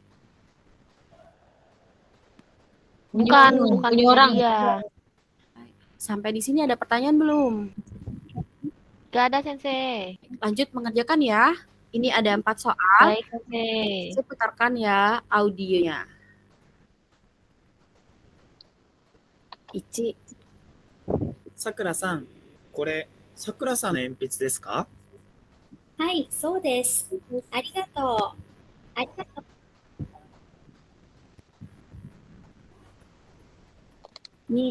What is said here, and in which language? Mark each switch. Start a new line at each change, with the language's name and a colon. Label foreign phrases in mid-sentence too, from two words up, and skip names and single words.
Indonesian: Bukan Punya orang. dia. Sampai di sini ada pertanyaan belum? Gak ada, Sensei. Lanjut mengerjakan ya. Ini ada 4 soal. Baik, Sensei. Saya putarkan ya audionya. Ichi.
Japanese: さくらさん、これ、さくらさんの鉛筆ですか？はい、そうです。ありがとう。ありがとう。に、